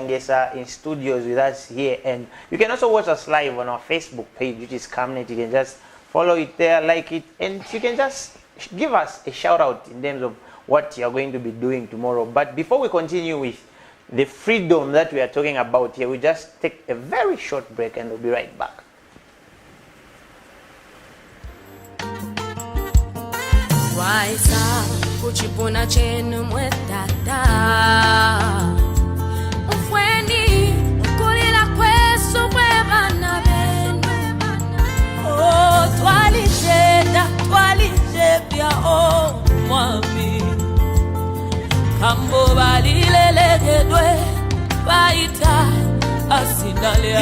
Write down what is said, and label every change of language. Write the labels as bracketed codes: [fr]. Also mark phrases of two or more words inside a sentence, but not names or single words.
[en] Ngesa in studios with us here. And you can also watch us live on our Facebook page, which is Camnet. You can just follow it there, like it, and you can just give us a shout out in terms of what you're going to be doing tomorrow. But before we continue with the freedom that we are talking about here, we just take a very short break and we'll be right back. [bem] Waisa kuchipona chenu mwetata ufweni kulila kwesu kwebana benu twalitenda o mwami kambo balilelegedwe baita asindalia